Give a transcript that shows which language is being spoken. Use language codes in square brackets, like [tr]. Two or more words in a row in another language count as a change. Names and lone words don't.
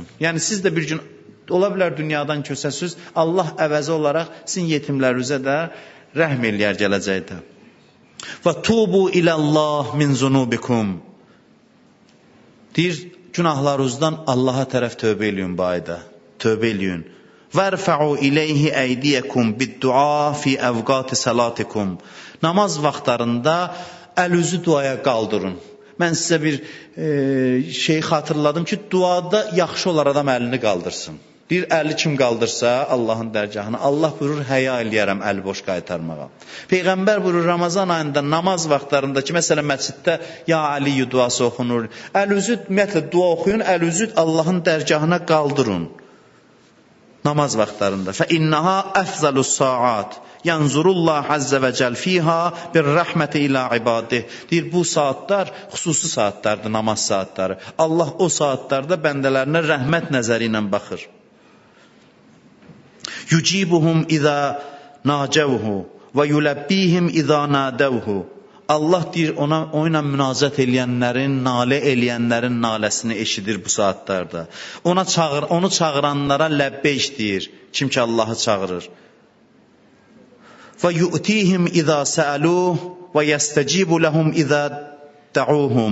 [az] Yəni siz də bir gün, ola bilər dünyadan köçəsiz, Allah əvəzi olaraq sizin yetimlərinizə də rəhm eləyər gələcəkdə. [ar] Və توبوا إلى الله من ذنوبكم. [az] Deyir, günahlarınızdan Allaha tərəf tövbə eləyin bu ayda. Tövbə eləyin. [ar] وَرْفَعُوا إِلَيْهِ أَيْدِيَكُمْ بِالدُّعَا فِي أَوْقَاتِ صَلَاتِكُمْ. [az] Namaz vaxtlarında əlinizi duaya qaldırın. Mən sizə bir şey xatırladım ki, duada yaxşı olar adam əlini qaldırsın. Bir əli kim qaldırsa Allahın dərgahına, Allah buyurur, həya eləyərəm əli boş qaytarmağa. Peyğəmbər buyurur, Ramazan ayında namaz vaxtlarında ki, məsələn məsciddə Ya Aliyyü duası oxunur. Əlinizi, ümumiyyətlə dua oxuyun, əlinizi Allahın dərgahına qaldırın. Namaz vaxtlarında. [ar] فَإِنَّهَا أَفْزَلُ السَّاعَاتِ يَنْزُرُ اللّٰهُ عَزَّ وَجَلْ فِيهَا بِالرَّحْمَةِ إِلَى عِبَادِهِ. [az] Deyir, bu saatlar xüsusi saatlardır, namaz saatları. Allah o saatlarda bəndələrinə rəhmət nəzəri ilə baxır. [ar] يُجِيبُهُمْ إِذَا نَاجَوْهُ وَيُلَبِّيهِمْ إِذَا نَادَوْهُ. [az] Allah deyir, ona münacət eləyənlərin, nalə eləyənlərin naləsini eşidir bu saatlarda. Onu çağıranlara ləbbeyk deyir, kim ki Allahı çağırır. [ar] ويعطيهم إذا سألوه ويستجيب لهم إذا دعوه.